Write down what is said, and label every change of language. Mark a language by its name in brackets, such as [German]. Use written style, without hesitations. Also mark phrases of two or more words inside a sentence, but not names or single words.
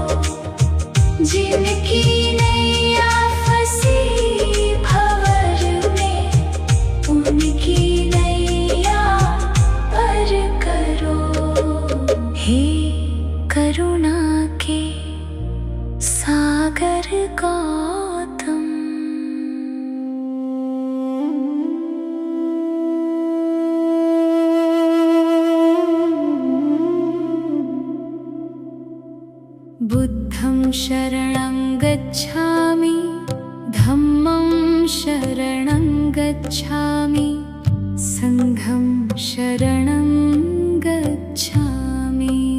[Hindi] जिनकी नैया फंसी भंवर में उनकी नैया पर करो। हे करुणा के सागर गौतम। [Pali] बुद्धं शरणं गच्छामि, धम्मं शरणं गच्छामि, संघं शरणं गच्छामि।